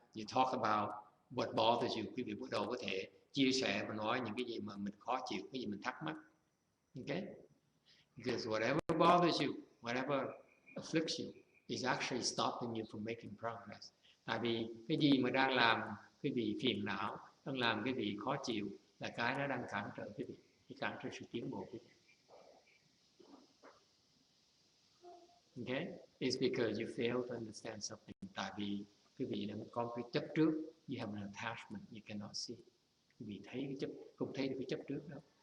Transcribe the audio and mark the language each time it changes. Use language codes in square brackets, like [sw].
[en] You talk about what bothers you. [vi] Quý vị bắt đầu có thể chia sẻ và nói những cái gì mà mình khó chịu, cái gì mình thắc mắc. [en] Okay? Because whatever bothers you, whatever afflicts you, is actually stopping you from making progress. [vi] Tại vì cái gì mà đang làm cái vị phiền não, đang làm cái vị khó chịu, là cái nó đang cản trở cái vị, cản trở sự tiến bộ của vị. [en] Okay? It's because you fail to understand something. [vi] Tại vì quý vị đang có cái chấp trước, [en] you have an attachment, you cannot see. [vi] Quý vị thấy cái chấp, không thấy được cái chấp trước đâu.